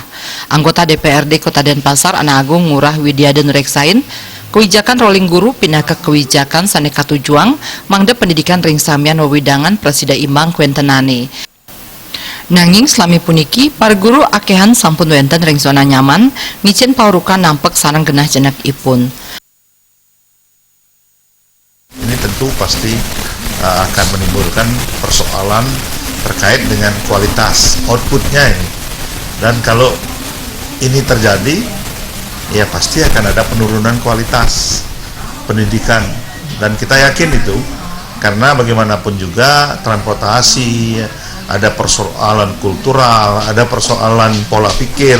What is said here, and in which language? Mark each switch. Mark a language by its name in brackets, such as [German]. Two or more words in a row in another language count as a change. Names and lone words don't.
[Balinese] Anggota DPRD Kota Denpasar Ana Agung Ngurah Widyada Nureksain [Indonesian] kebijakan rolling guru pindah ke kebijakan [Balinese] saneka tujuang mangde pendidikan ring samian wewidangan presida imbang kuentenane. Nanging selami puniki para guru akehan sampun wenten ring [Indonesian] zona nyaman [Balinese] ngicen paurukan nampek sareng genah jenak ipun. [Indonesian] Ini tentu pasti akan menimbulkan persoalan terkait dengan kualitas outputnya ini. Dan kalau ini terjadi, ya pasti akan ada penurunan kualitas pendidikan, dan kita yakin itu karena bagaimanapun juga transportasi, ada persoalan kultural, ada persoalan pola pikir.